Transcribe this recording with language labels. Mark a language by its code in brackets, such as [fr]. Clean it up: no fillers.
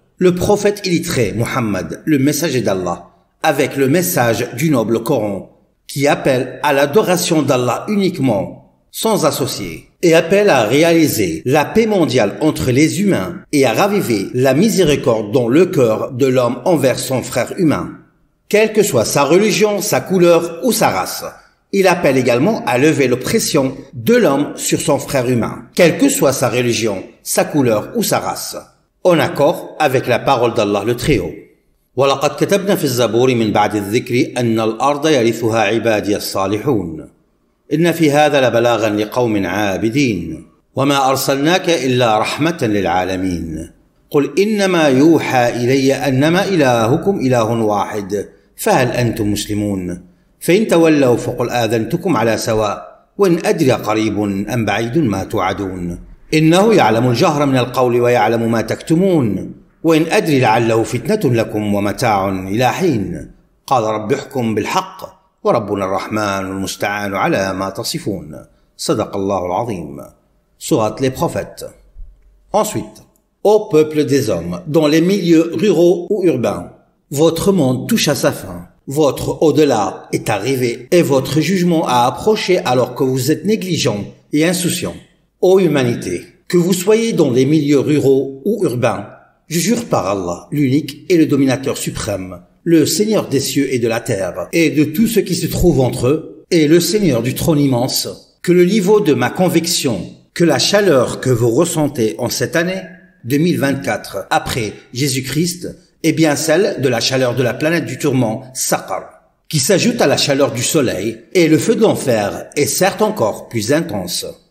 [fr] Le prophète illettré Muhammad, le messager d'Allah, avec le message du noble Coran, qui appelle à l'adoration d'Allah uniquement, sans associé, et appelle à réaliser la paix mondiale entre les humains et à raviver la miséricorde dans le cœur de l'homme envers son frère humain, quelle que soit sa religion, sa couleur ou sa race. Il appelle également à lever l'oppression de l'homme sur son frère humain, quelle que soit sa religion, sa couleur ou sa race, en accord avec la parole d'Allah le Très-Haut. [ar] ولقد كتبنا في الزبور من بعد الذكر أن الأرض يرثها عبادي الصالحون إن في هذا لبلاغا لقوم عابدين وما أرسلناك إلا رحمة للعالمين قل إنما يوحى إلي أنما إلهكم إله واحد فهل أنتم مسلمون فإن تولوا فقل آذنتكم على سواء وإن أدري قريب أم بعيد ما توعدون إنه يعلم الجهر من القول ويعلم ما تكتمون وإن أدري لعله فتنة لكم ومتاع إلى حين قال رب احكم بالحق وربنا الرحمن المستعان على ما تصفون صدق الله العظيم. [fr] Sourate les prophètes. Ensuite, ô peuple des hommes, dans les milieux ruraux ou urbains, votre monde touche à sa fin, votre au-delà est arrivé et votre jugement a approché alors que vous êtes négligents et insouciants. Ô humanité, que vous soyez dans les milieux ruraux ou urbains, je jure par Allah, l'unique et le dominateur suprême, le Seigneur des cieux et de la terre, et de tout ce qui se trouve entre eux, et le Seigneur du trône immense, que le niveau de ma conviction, que la chaleur que vous ressentez en cette année 2024 après Jésus-Christ, est bien celle de la chaleur de la planète du tourment Saqar, qui s'ajoute à la chaleur du soleil, et le feu de l'enfer est certes encore plus intense.